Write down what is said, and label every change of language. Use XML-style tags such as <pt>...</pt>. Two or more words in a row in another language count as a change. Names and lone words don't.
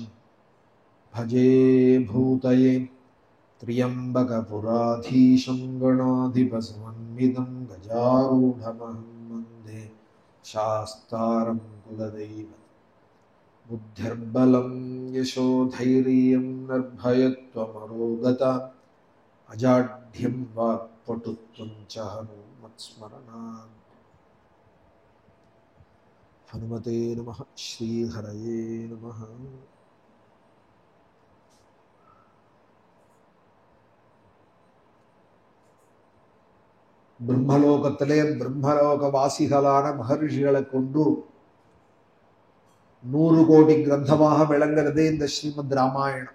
<sa>भजे भूतये त्र्यम्बकपुराधीशं गणाधिपसमन्वितं गजारूढमहं वन्दे शास्तारं कुलदैवतं बुद्धिर्बलं यशोधैर्यं निर्भयत्वमरोगता अजाढ्यं वाक्पटुत्वं च हनुमत्स्मरणात्। हनुमते नमः। श्रीहरये नमः।</sa> <ta>பிரம்மலோகத்திலே பிரம்மலோகவாசிகளான மகர்ஷிகளை கொண்டு 100 கோடி கிரந்தமாக விளங்குறது இந்த ஸ்ரீமத் ராமாயணம்.</ta>